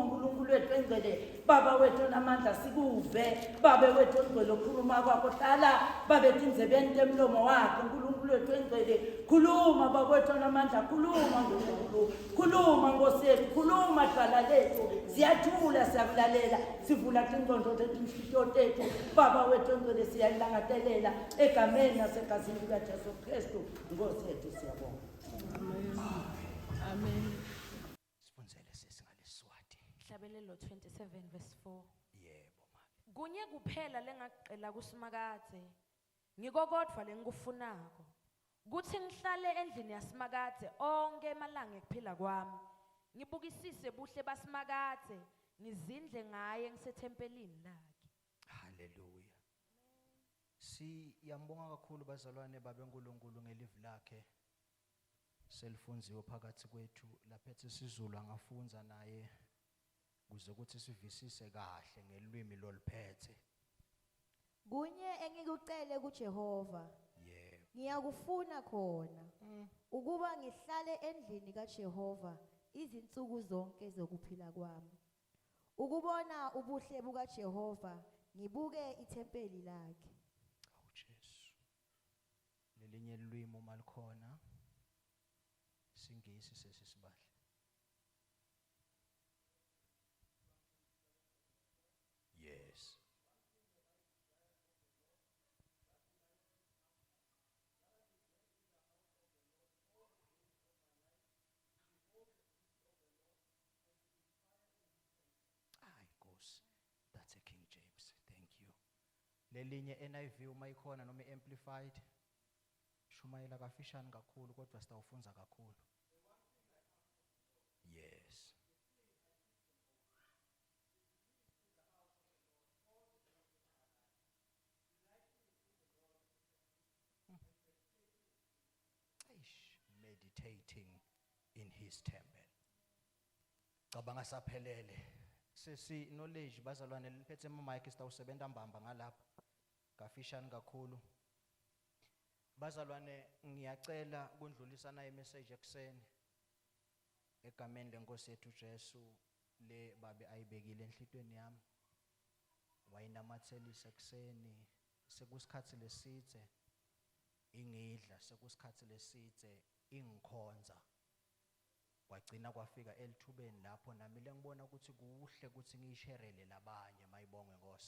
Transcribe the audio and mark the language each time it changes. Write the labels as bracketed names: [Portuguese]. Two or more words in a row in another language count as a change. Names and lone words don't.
[Swati] uNkulunkulu wethu engcwele baba wethu namandla sikuve babe wethu engcwele okhuluma kwakho hlala babe tinzebeni temlomo wakho uNkulunkulu wethu engcwele khuluma baba wethu namandla khuluma uNkulunkulu khuluma Nkosi yethu khuluma dlala lethu siyathula siyakulalela sivula ingqondo zethu inhliziyo tethu baba wethu engcwele siyalangatelela egameni nasegazini likaJesu Kristu Nkosi yethu siyabonga. Amen. Sifundzele sesingalesiswati. Hlabelelo 27 verse 4. Yebo mama. Kunye kuphela lengaqela kuSimakade. Ngiko kodwa lengikufunako. Kuthi ngihlale endlini yaSimakade onke emalanga ekuphila kwami. Ngibukisise buhle baSimakade, ngizindle ngaye ngisethempelini lakhe. Hallelujah. Siyambonga kakhulu bazalwane babeNkulunkulu ngelivi lakhe. Selifunziwe phakathi kwethu laphethe isiZulu angafunza naye kuze ukuthi sivisise kahle ngelimi loliphethe. Kunye engikucele kuJehova. Yebo. [Zulu] Ngiyakufuna khona ukuba ngihlale endlini kaJehova izinsuku zonke zokuphila kwami. Ukubona ubuhle bukaJehova ngibuke ithempeli lakhe. Awu Jesu. [Swati] Lelinye ilwimi uma likhona singisi sesisibahle. [English] Yes. That's a King James. Thank you. [Swati] Lelinye NIV uma ikhona noma amplified. Shumayela kafishane kakhulu kodwa sitawufunza kakhulu. [English] Yes. Meditating in his temple. [Swati] Cabanga saphelele. Sesi knowledge bazalwane liphethe ama-mic sitawusebenta mbamba ngalapha kafishane kakhulu. Bazalwane ngiyacela kundlulisana imessage ekseni egameni lenkosi yethu Jesu le babe ayibekile enhlitweni yami wayinamathelisa ekseni sekusikhathi lesithe ingidla sekusikhathi lesithe ingikhonza kwagcina kwafika elithubeni lapho nami lengibona ukuthi kuhle ukuthi ngiyisherele labanye mayibonge Nkosi.